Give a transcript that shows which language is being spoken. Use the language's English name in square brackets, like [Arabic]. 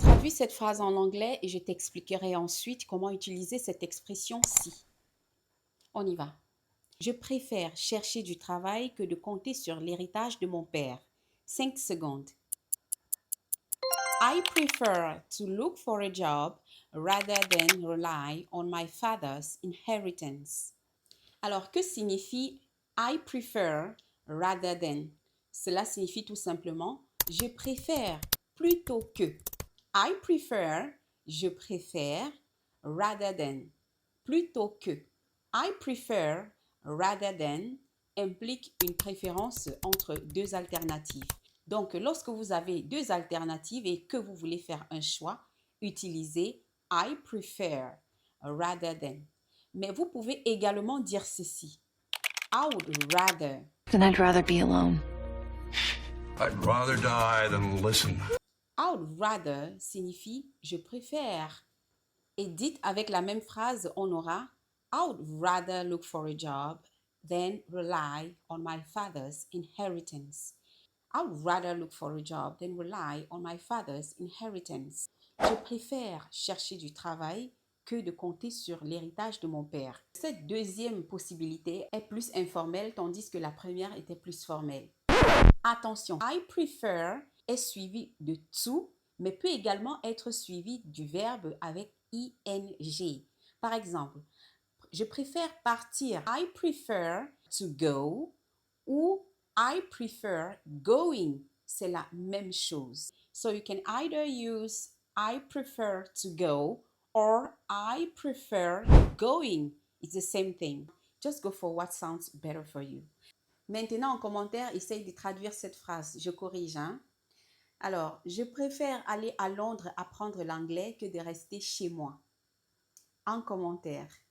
[French] Traduis cette phrase en anglais et je t'expliquerai ensuite comment utiliser cette expression-ci. On y va. Je préfère chercher du travail que de compter sur l'héritage de mon père. 5 secondes. [English] I prefer to look for a job rather than rely on my father's inheritance. [French] Alors, que signifie [English] I prefer rather than? [French] Cela signifie tout simplement je préfère plutôt que. [English] I prefer, [French] je préfère, [English] rather than, [French] plutôt que. [English] I prefer rather than [French] implique une préférence entre deux alternatives. Donc, lorsque vous avez deux alternatives et que vous voulez faire un choix, utilisez [English] I prefer rather than. [French] Mais vous pouvez également dire ceci. [English] I would rather. Then I'd rather be alone. I'd rather die than listen. I would rather [French] signifie je préfère. Et dites avec la même phrase, on aura [English] I would rather look for a job than rely on my father's inheritance. I would rather look for a job than rely on my father's inheritance. [French] Je préfère chercher du travail que de compter sur l'héritage de mon père. Cette deuxième possibilité est plus informelle tandis que la première était plus formelle. Attention, [English] I prefer [French] est suivi de to, mais peut également être suivi du verbe avec ing. Par exemple, je préfère partir. [English] I prefer to go ou I prefer going. [French] C'est la même chose. [English] So you can either use I prefer to go or I prefer going. It's the same thing. Just go for what sounds better for you. [French] Maintenant, en commentaire, essaye de traduire cette phrase. Je corrige, hein? Alors, je préfère aller à Londres apprendre l'anglais que de rester chez moi. En commentaire.